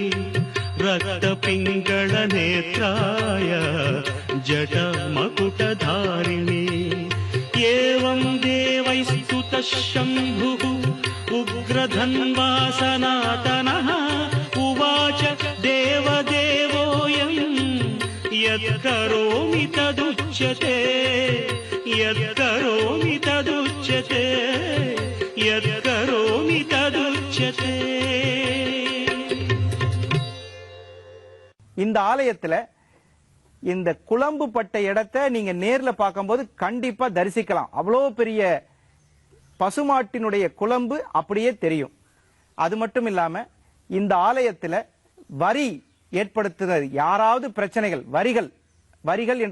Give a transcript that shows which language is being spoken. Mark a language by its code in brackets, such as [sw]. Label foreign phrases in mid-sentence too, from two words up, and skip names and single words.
[sa] रक्तपिङ्गळनेत्राय जटामकुटधारिणे एवं देवैस्तुतः शम्भुः उग्रधन्वा सनातनः उवाच देवदेवोऽयं यत्करोमि तदुच्यते यत्करोमि तदुच्यते यत्करोमि तदुच्यते. [ta] இந்த ஆலயத்துல இந்த குளம்பு பட்ட இடத்தை நீங்க நேர்ல பார்க்கும்போது கண்டிப்பா தரிசிக்கலாம். அவ்வளோ பெரிய பசுமாட்டினுடைய குளம்பு அப்படியே தெரியும். அது மட்டும் இல்லாம இந்த ஆலயத்துல வரி ஏற்படுத்துறது யாராவது பிரச்சனைகள் வரிகள் என்று